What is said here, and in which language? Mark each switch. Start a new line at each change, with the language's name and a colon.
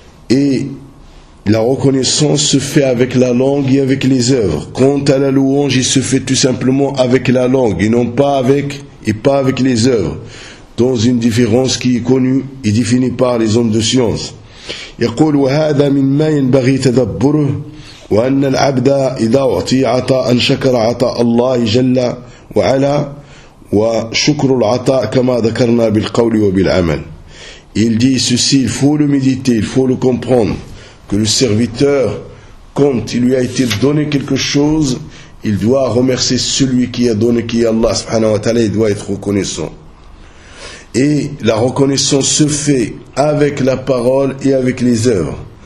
French: Et la reconnaissance se fait avec la langue et avec les œuvres. Quant à la louange, il se fait tout simplement avec la langue et non pas avec, et pas avec les œuvres. Dans une différence qui est connue et définie par les hommes de science.
Arabic: يقول وهذا مما ينبغي تدبره وأن العبد إذا أعطي عطاء شكر عطاء الله جل وعلا وشكر العطاء كما ذكرنا بالقول وبالعمل.
French: Il dit ceci, il faut le méditer, il faut le comprendre, que le serviteur, quand il lui a été donné quelque chose, il doit remercier celui qui a donné, qui est Allah subhanahu wa ta'ala, il doit être reconnaissant. Et la reconnaissance se fait avec la parole et avec les œuvres.